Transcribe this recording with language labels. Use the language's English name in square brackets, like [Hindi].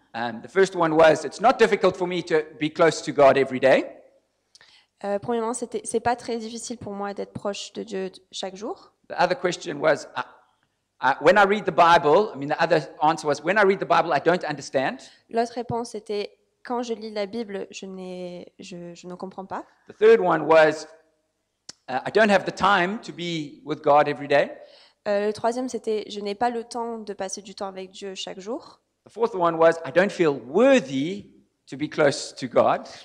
[English] The first one was, it's not difficult for me to be close to God every day. [French] Premièrement, c'est pas très difficile pour moi d'être proche de Dieu chaque jour. [English] The other question was, when I read the Bible, the other answer was, when I read the Bible, I don't understand. [French] L'autre réponse était, quand je lis la Bible, je ne comprends pas. [English] The third one was, I don't have the time to be with God every day. [French] Le troisième, c'était, je n'ai pas le temps de passer du temps avec Dieu chaque jour. [English] The fourth one was, I don't feel worthy to be close to God.